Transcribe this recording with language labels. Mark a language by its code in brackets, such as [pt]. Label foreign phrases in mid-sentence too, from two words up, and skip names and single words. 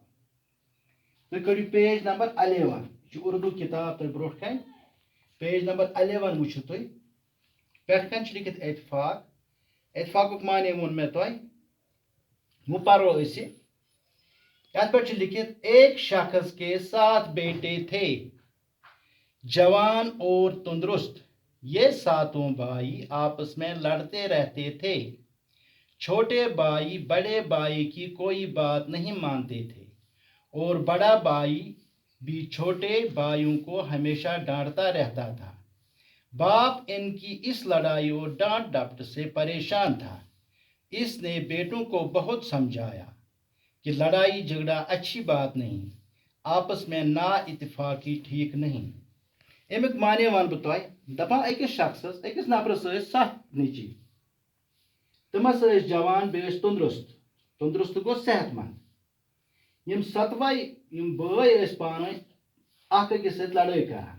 [ks] تُہۍ کٔڑِو پیج نمبر 11. یہِ چھِ اردو کِتاب تۄہہِ برٛونٛٹھ کَنۍ. پیج نمبر 11 وٕچھِو تُہۍ. پٮ۪ٹھ کَنۍ چھُ لیکھِتھ اتفاق. اتفاقُک معنی ووٚن مےٚ تۄہہِ. وۄنۍ پَرو أسۍ یہِ. یَتھ پٮ۪ٹھ چھُ لیکھِتھ [ur] ایک شخص کے 7 بیٹے تھے جوان اور تندرست. یہ ساتوں بھائی آپس میں لڑتے رہتے تھے. چھوٹے بھائی بڑے بھائی کی کوئی بات نہیں مانتے تھے اور بڑا بھائی بھی چھوٹے بھائیوں کو ہمیشہ ڈانٹتا رہتا تھا. باپ ان کی اس لڑائی اور ڈانٹ ڈپٹ سے پریشان تھا. اس نے بیٹوں کو بہت سمجھایا کہ لڑائی جھگڑا اچھی بات نہیں، آپس میں نا اتفاقی ٹھیک نہیں. [ks] امیُک معنی وَنہٕ بہٕ تۄہہِ. دَپان أکِس شخصس، أکِس نفرس ٲسۍ 7 نیٚچِی. تِمس ٲسۍ جوان بیٚیہِ ٲسۍ تندرست. تندرست گوٚو صحت مند. یِم 7وے یِم بٲے ٲسۍ پانہٕ ؤنۍ اکھ أکِس سۭتۍ لڑٲے کران.